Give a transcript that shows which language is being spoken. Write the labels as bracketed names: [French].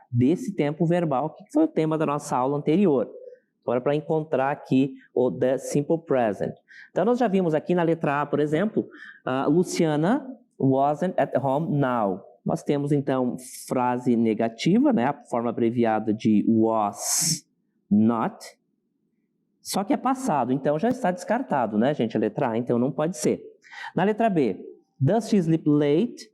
[Portuguese] Desse tempo verbal, que foi o tema da nossa aula anterior. Agora, para encontrar aqui o the simple present. Então, nós já vimos aqui na letra A, por exemplo, [English] Luciana wasn't at home now. [Portuguese] Nós temos, então, frase negativa, né? A forma abreviada de was not. Só que é passado, então já está descartado, né, gente? A letra A, então não pode ser. Na letra B, [English] does she sleep late?